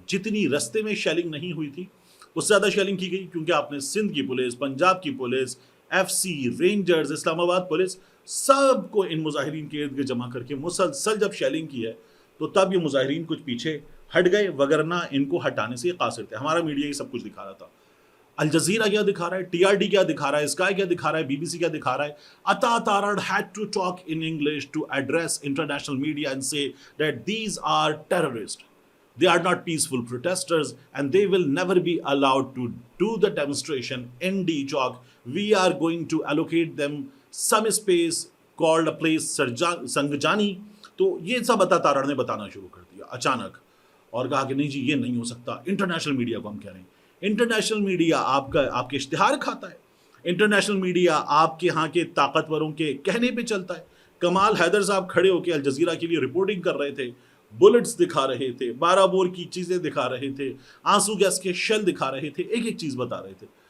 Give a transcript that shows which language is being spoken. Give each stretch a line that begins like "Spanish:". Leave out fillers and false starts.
Urdu: جتنی رستے میں شیلنگ نہیں ہوئی تھی اس سے زیادہ شیلنگ کی گئی, کیونکہ آپ نے سندھ کی پولیس, پنجاب کی پولیس, ایف سی, رینجرز, اسلام آباد پولیس, سب کو ان مظاہرین کے ارد گرد جمع کر کے مسلسل جب شیلنگ کی ہے تو تب یہ مظاہرین کچھ پیچھے ہٹ گئے, وگرنہ ان کو ہٹانے سے یہ قاصر تھے. ہمارا میڈیا یہ سب کچھ دکھا رہا تھا. الجزیرہ کیا دکھا رہا ہے, ٹی آر ڈی کیا دکھا رہا ہے, اسکائی کیا دکھا رہا ہے, بی بی سی کیا دکھا رہا ہے.
English: Ata Tarar had to talk in English to address international media and say that these are terrorists. They are not peaceful protesters and they will never be allowed to do the demonstration in D Chowk. We are going to allocate them some space called a place Sangjani.
Urdu: تو یہ سب عطا تارڑ نے بتانا شروع کر دیا اچانک, اور کہا کہ نہیں جی یہ نہیں ہو سکتا. انٹرنیشنل میڈیا کو ہم کہہ رہے ہیں, انٹرنیشنل میڈیا آپ کے اشتہار کھاتا ہے, انٹرنیشنل میڈیا آپ کے ہاں کے طاقتوروں کے کہنے پہ چلتا ہے. کمال حیدر صاحب کھڑے ہو کے الجزیرہ کے لیے رپورٹنگ کر رہے تھے، بلٹس دکھا رہے تھے، 12 بور کی چیزیں دکھا رہے تھے، آنسو گیس کے شیل دکھا رہے تھے، ایک ایک چیز بتا رہے تھے.